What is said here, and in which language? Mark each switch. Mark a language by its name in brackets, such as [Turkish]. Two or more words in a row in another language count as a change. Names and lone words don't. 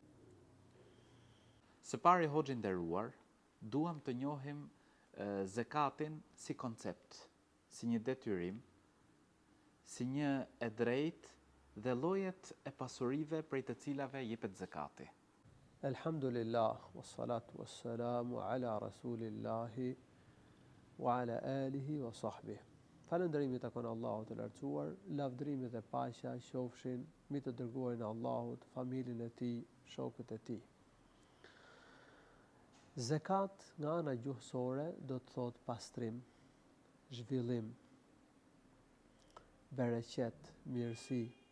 [Albanian] Së pari, Hoxh i nderuar, duam të njohim zakatin si koncept, si një detyrim, si një e drejtë dhe llojet e pasurive prej të cilave jepet zakati. [Arabic] Elhamdulillah, والصلاة والسلام على رسول الله وعلى آله وصحبه. [Albanian] Falënderimi takon Allahut të lartësuar, lavdërimi dhe paqja qofshin mbi të dërguarin e Allahut, familjen e tij, shokët e tij. Zakat nga ana gjuhësore do të thotë pastrim, zhvillim, bereqet, mirësi.